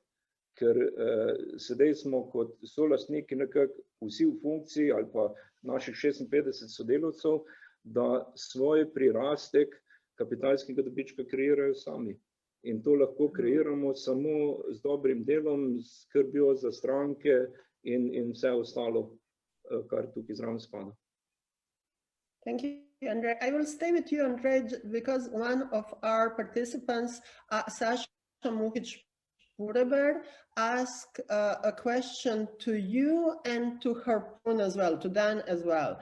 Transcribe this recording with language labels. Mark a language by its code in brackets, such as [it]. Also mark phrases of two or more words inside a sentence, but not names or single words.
[sl] Ker sedaj smo kot solastniki nekako vsi v funkciji ali pa naših 56 sodelavcev, da svoj prirastek kapitalskega dobička kreirajo sami. In to lahko kreiramo samo z dobrim delom, s skrbjo za stranke in vse ostalo, kar tukaj zraven spada. [en] Thank you, Andrej. I will stay with you, Andrej, because one of our participants, Saša Mukic, Pureberg ask a question to you and to Harpoon as well, to Dan as well.